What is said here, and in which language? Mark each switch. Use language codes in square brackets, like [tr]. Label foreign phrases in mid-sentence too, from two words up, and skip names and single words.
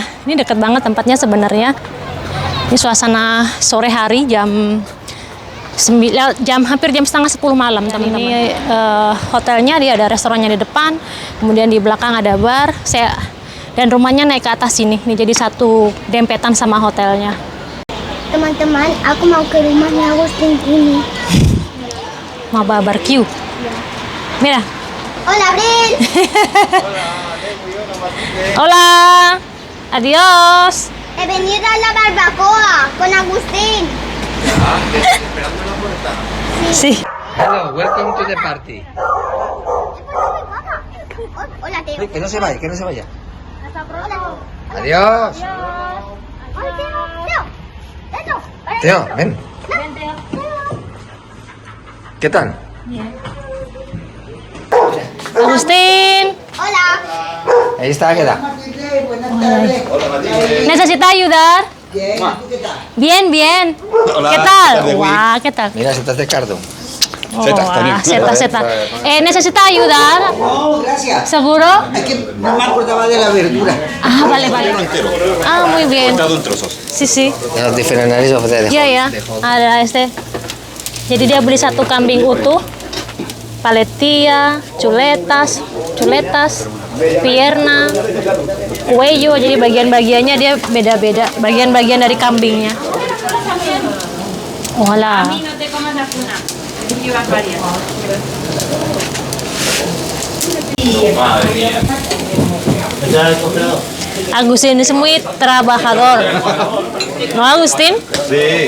[id] Ini dekat banget tempatnya sebenarnya. Ini suasana sore hari hampir jam setengah 10 malam teman-teman. Ini hotelnya, dia ada restorannya di depan, kemudian di belakang ada bar. Dan rumahnya naik ke atas sini. Ini jadi satu dempetan sama hotelnya. Teman-teman, aku mau ke rumahnya Agustin ini. Mau barbecue. Mira. [es] Hola, Abril. Hola. Adiós. He venido a la barbacoa con Agustín. Esperando en la puerta. Sí. [en] Hello, welcome to the party. [es] Hola, Teo. Que no se vaya, que no se vaya. Hola. Adiós. Hola, Teo. Teo. Teo, ven. ¿Qué tal? Agustín. Hola. Ahí está, ¿qué tal? ¿Necesita ayudar? Bien, bien. Hola, ¿Qué tal? tarde, Guau, ¿qué tal? Mira, setas de cardo. Setas también. Seta. ¿Necesita ayudar? No, gracias. ¿Seguro? Es que no me acordaba de la verdura. Ah, vale. Entero. Ah, muy bien. Cortado en trozos. Sí. [en] Los different areas of the [id] Iya ya. Ada Jadi dia beli satu kambing utuh, paletia, [es] chuletas, pierna, cuello. [id] Jadi bagian-bagiannya dia beda-beda. Bagian-bagian dari kambingnya. [es] Hola. Madre mía. Agustín es muy trabajador. ¿No, Agustín? Sí.